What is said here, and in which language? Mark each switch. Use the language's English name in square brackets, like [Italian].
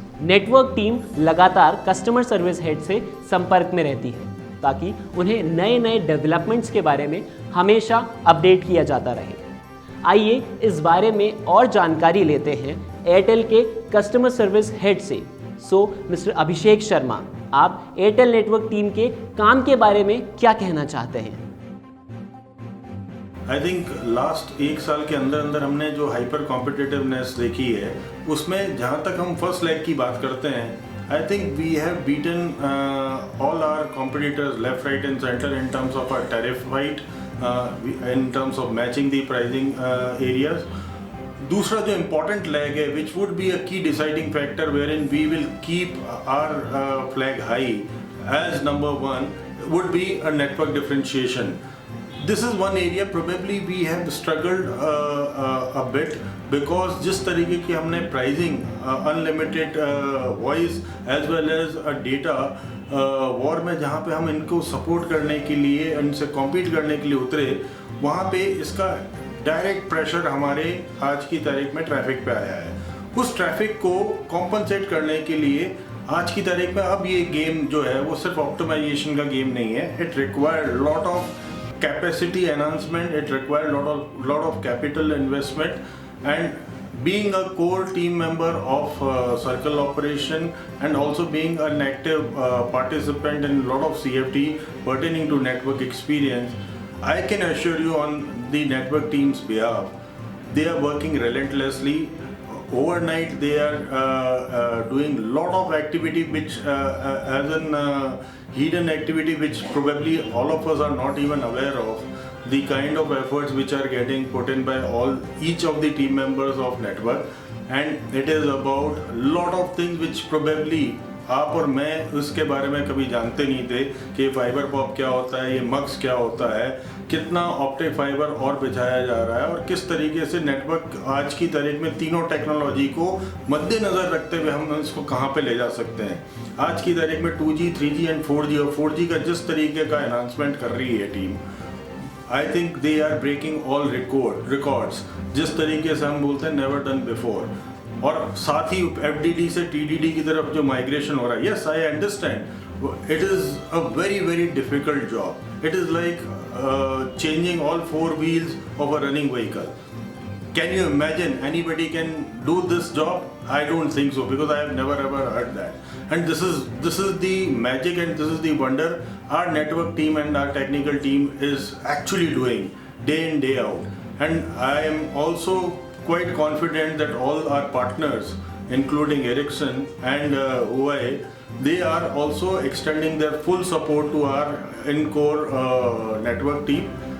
[Hindi] Network team लगातार customer service head से संपर्क में रहती है ताकि उन्हें नए नए डेवलपमेंट्स के बारे में हमेशा अपडेट किया जाता रहे। आइए इस बारे में और जानकारी लेते हैं एयरटेल के कस्टमर सर्विस हेड से। सो मिस्टर अभिषेक शर्मा, आप एयरटेल नेटवर्क टीम के काम के बारे में क्या कहना चाहते हैं? [English] I think last [Hindi] एक साल के अंदर अंदर हमने जो हाइपर कॉम्पिटिटिवनेस देखी है उसमें जहाँ तक हम फर्स्ट लेग की बात करते हैं, [English] I think we have beaten all our competitors left, right and center in terms of our tariff fight, in terms of matching the pricing areas. [Hindi] दूसरा जो [English] important leg है which would be a key deciding factor wherein we will keep our flag high as number one would be a network differentiation. This is one area probably we have struggled a bit because [Hindi] जिस तरीके की हमने pricing [English] unlimited voice as well as data war [Hindi] में जहाँ पे हम इनको support करने के लिए इनसे कॉम्पीट करने के लिए उतरे, वहाँ पे इसका डायरेक्ट प्रेशर हमारे आज की तारीख में ट्रैफिक पे आया है। उस ट्रैफिक को कॉम्पनसेट करने के लिए आज की तारीख में अब ये गेम जो है वो सिर्फ ऑप्टिमाइजेशन का गेम नहीं है। [English] It require lot of capacity enhancement, it required lot of capital investment, and being a core team member of circle operation and also being an active participant in a lot of CFT pertaining to network experience, I can assure you on the network team's behalf, they are working relentlessly. Overnight they are doing lot of activity which as an hidden activity which probably all of us are not even aware of, the kind of efforts which are getting put in by each of the team members of network, and it is about lot of things which probably [Hindi] आप और मैं उसके बारे में कभी जानते नहीं थे कि फाइबर पॉप क्या होता है, ये मक्स क्या होता है, कितना ऑप्टिक फाइबर और बिछाया जा रहा है और किस तरीके से नेटवर्क आज की तारीख में तीनों टेक्नोलॉजी को मद्देनज़र रखते हुए हम इसको कहाँ पे ले जा सकते हैं। आज की तारीख में 2G, 3G एंड 4G और 4G का जिस तरीके का एनहांसमेंट कर रही है team, [English] I think they are breaking all records, [Hindi] जिस तरीके से हम बोलते हैं [English] Never done before. [Hindi] और साथ ही FDD से TDD की तरफ जो माइग्रेशन हो रहा है, [English] Yes I understand it is a very very difficult job. It is like changing all 4 wheels of a running vehicle. Can you imagine anybody can do this job? I don't think so because I have never ever heard that. And this is the magic and this is the wonder our network team and our technical team is actually doing day in day out. And I am also quite confident that all our partners, including Ericsson and Huawei, they are also extending their full support to our in-core network team.